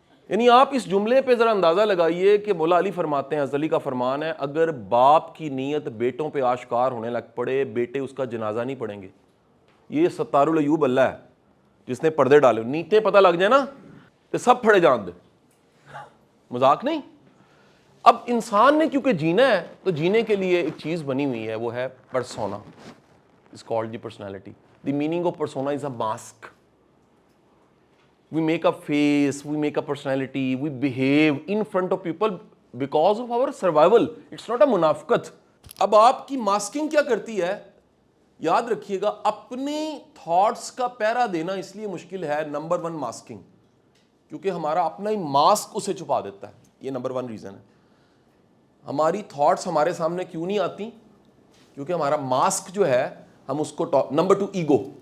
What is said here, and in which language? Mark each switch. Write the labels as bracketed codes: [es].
[ur] یعنی آپ اس جملے پہ ذرا اندازہ لگائیے کہ مولا علی فرماتے ہیں, ازلی کا فرمان ہے, اگر باپ کی نیت بیٹوں پہ آشکار ہونے لگ پڑے, بیٹے اس کا جنازہ نہیں پڑھیں گے. یہ ستار العیوب اللہ ہے جس نے پردے ڈالے. نیتیں پتہ لگ جائے نا تو سب پھڑے جان دے, مذاق نہیں. اب انسان نے کیونکہ جینا ہے تو جینے کے لیے ایک چیز بنی ہوئی ہے, وہ ہے persona. [en] It's called the personality. The meaning of persona is a mask. We make a face, we make a personality, we behave in front of people because of our survival. It's not a منافقت. [ur] اب آپ کی masking کیا کرتی ہے, یاد رکھیے گا, اپنے تھاٹس کا پہرا دینا اس لیے مشکل ہے, نمبر 1 ماسکنگ, کیونکہ ہمارا اپنا ہی ماسک اسے چھپا دیتا ہے. یہ نمبر 1 ریزن ہے. ہماری تھاٹس ہمارے سامنے کیوں نہیں آتی, کیونکہ ہمارا ماسک جو ہے ہم اس کو. Number 2 ego.